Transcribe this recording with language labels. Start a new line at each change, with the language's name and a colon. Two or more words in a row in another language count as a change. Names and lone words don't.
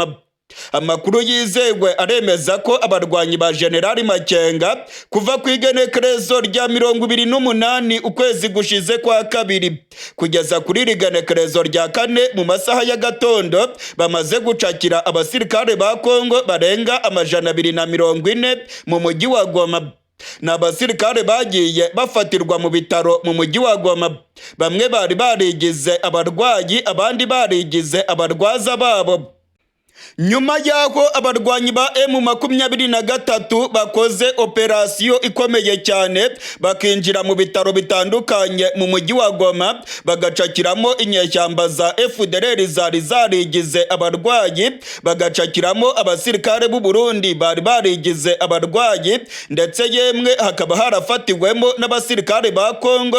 Kinyarwanda: Amakuru yizewe aremeza ko abarwanyi ba Generali Makenga kuva ku igenekerezo rya 28 ukwezi gushize kwa kabiri kugeza kuri igenekerezo rya 4 mu masaha ya gatondo bamaze gucakira abasirikare ba Kongo barenga 240 mu mujyi wa Goma. Ni abasirikare bagiye bafatirwa mu bitaro mu mujyi wa Goma. Bamwe bari barigize abarwayi, abandi barigize abarwaza babo. Nyuma y'aho abarwanyi ba M23 bakoze operasiyo ikomeye cyane bakinjira mu bitaro bitandukanye mu mujyi wa Goma, bagacakiramo inyeshyamba za FDLR zari zarigize abarwayi, bagacakiramo abasirikare b'u Burundi bari barigize abarwayi, ndetse yemwe hakaba harafatiwemo n'abasirikare ba Kongo.